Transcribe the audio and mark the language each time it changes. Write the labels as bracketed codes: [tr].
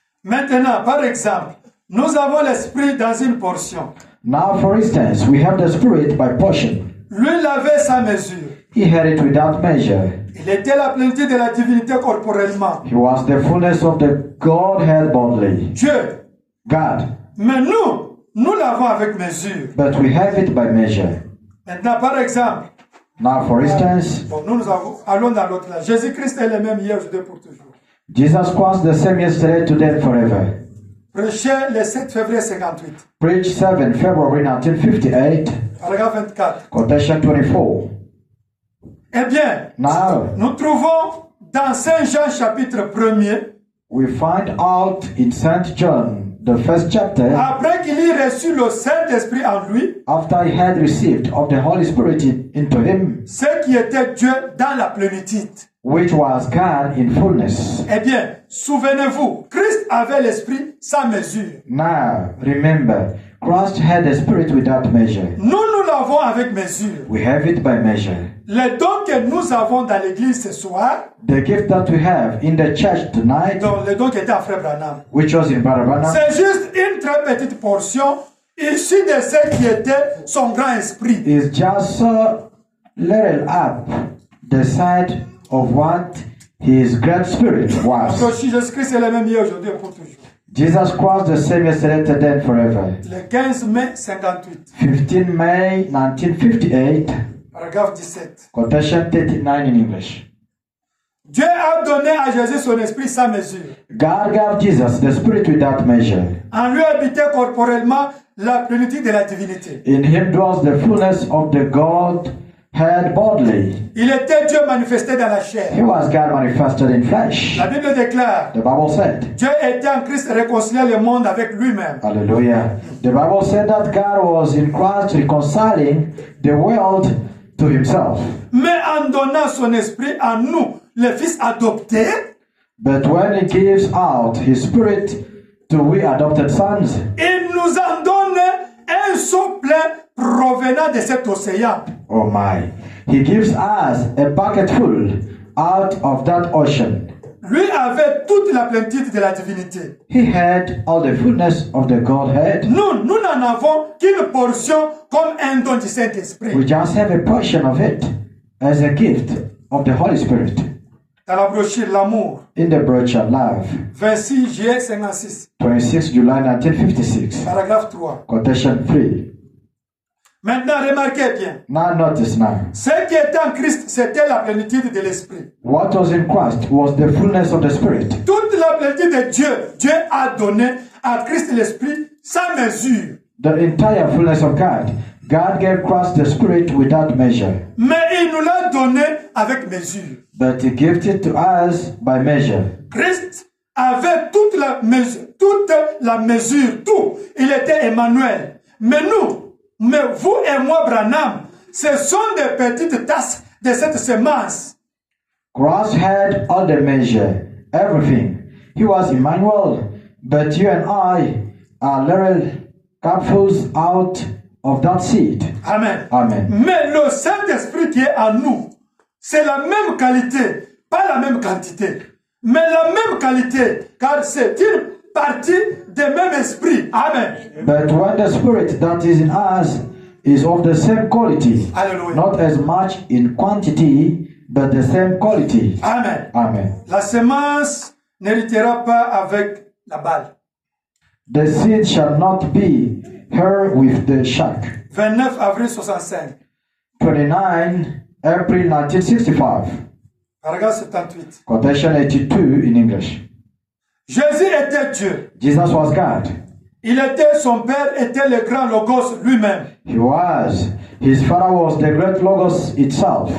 [fr] Maintenant, par exemple, nous avons l'esprit dans une portion. [en] Now, for instance, we have the Spirit by portion. [fr] Lui, il avait sa mesure. [en] He had it without measure. [fr] Il était la plénitude de la divinité corporellement. [en] He was the fullness of the Godhead bodily. [fr] Dieu. [en] God. [fr] Mais nous l'avons avec mesure. [en] But we have it by measure. [fr] Maintenant, par exemple, [en] Now, for instance, [fr] bon, allons dans l'autre là. Jésus-Christ est le même hier, aujourd'hui, pour toujours. [en] Jesus Christ the same yesterday, today, and forever. [fr] Prêché le 7 février 58. [en] Preached 7 February 1958. [fr] Paragraphe 24. [en] Quotation 24. [fr] Eh bien, [en] Now, [fr] nous trouvons dans Saint Jean chapitre 1er, [en] we find out in St. John, the first chapter, [fr] après qu'il ait reçu le Saint-Esprit en lui, [en] after he had received of the Holy Spirit into him, [fr] ce qui était Dieu dans la plénitude. [en] which was God in fullness. [fr] Eh bien, souvenez-vous, Christ avait l'Esprit sans mesure. [en] Now, remember, Christ had the Spirit without measure. [fr] Nous l'avons avec mesure. [en] We have it by measure. [fr] Les dons que nous avons dans l'église ce soir, [en] The gift that we have in the church tonight, [fr] donc les dons qui étaient à Frère Branham, [en] which was in Barabana, [fr] c'est juste une très petite portion issue de ce qui était son grand esprit. [en] is just a little up the side of what his great spirit was. [fr] Donc Jésus-Christ est le même hier, aujourd'hui et pour toujours. [en] Jesus Christ the same yesterday, today, and forever. [fr] Le 15 mai 58, [en] 15 May 1958, [fr] paragraphe 17. [en] quotation 39 in English. [fr] Dieu a donné à Jésus son esprit sans mesure. [en] God gave Jesus the Spirit without measure. [fr] En lui habitait corporellement la plénitude de la divinité. [en] In him dwells the fullness of the Godhead bodily. [fr] Il était Dieu manifesté dans la chair. [en] He was God manifested in flesh. [fr] La Bible déclare, [en] The Bible said, [fr] Dieu était en Christ réconcilié le monde avec lui-même. [en] hallelujah. The Bible said that God was in Christ reconciling the world to himself. [fr] Mais en donnant son esprit à nous, les fils adoptés, [en] But when he gives out his Spirit to we adopted sons, [fr] il nous en donne un seau plein provenant de cet océan. [en] oh my, he gives us a bucket full out of that ocean. [fr] Lui avait toute la plénitude de la divinité. [en] He had all the fullness of the Godhead. [fr] Nous n'en avons qu'une portion comme un don du Saint-Esprit. [en] We just have a portion of it as a gift of the Holy Spirit. [fr] Dans la brochure L'amour, [en] In the brochure Love, [fr] 26 juillet 56, [en] 26 July 1956, [fr] paragraphe 3. [en] quotation 3. [fr] Maintenant, remarquez bien. [en] Now notice now. [fr] Ce qui était en Christ, c'était la plénitude de l'Esprit. [en] What was in Christ was the fullness of the Spirit. [fr] Toute la plénitude de Dieu, Dieu a donné à Christ l'Esprit sans mesure. [en] The entire fullness of God. God gave Christ the Spirit without measure. [fr] Mais il nous l'a donné avec mesure. But he gave it to us by measure. [en] Christ avait toute la mesure, tout. [fr] Il était Emmanuel. Mais vous et moi, Branham, ce sont des petites tasses de cette semence. [en] Christ had all the measure, everything. He was Emmanuel, but you and I are little cupfuls out of that seed. Amen. Amen. [fr] Mais le Saint-Esprit qui est en nous, c'est la même qualité, pas la même quantité, mais la même qualité, car c'est une partie du même esprit. Amen. [en] But when the Spirit that is in us is of the same quality, Alléluia. not as much in quantity, but the same quality. Amen. Amen. [fr] La semence n'héritera pas avec la balle. [en] The seed shall not be her with the shark. [fr] 29 avril 65, [en] 29 April 1965. [fr] paragraphe 78. [en] Quotation 82 in English. [fr] Jésus était Dieu. [en] Jesus was God. [fr] Son Père était le grand Logos lui-même. [en] He was. His father was the great Logos itself.